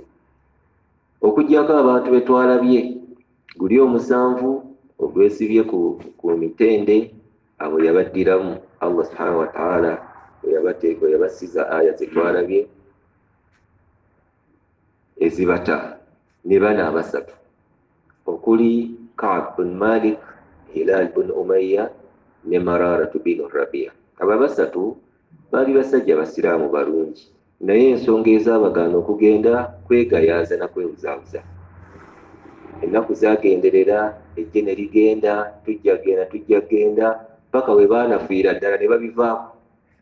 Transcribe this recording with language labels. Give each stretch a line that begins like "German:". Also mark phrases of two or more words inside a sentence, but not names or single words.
Ganda: Okuggyako abantu be twalabye guli 7 ogwesibye ku mitende, abo yabaddiramu
Arabic: الله سبحانه وتعالى
Ganda: bwe yabasiza aya ze twalabye ezibata, ne bana 3 okuli Ka'b bin Malik, Hilal bin Umayya ne Mararatu bin Rabi'a. Aba 3 baali basajja basiraamu balungi, naye ensonga ezabagaana okugenda kwegayaaza na kwebuzaabuza. Ennaku zagenderera, ejje ne ligenda, tujja genda paka we baanafiira ddala ne babivaako.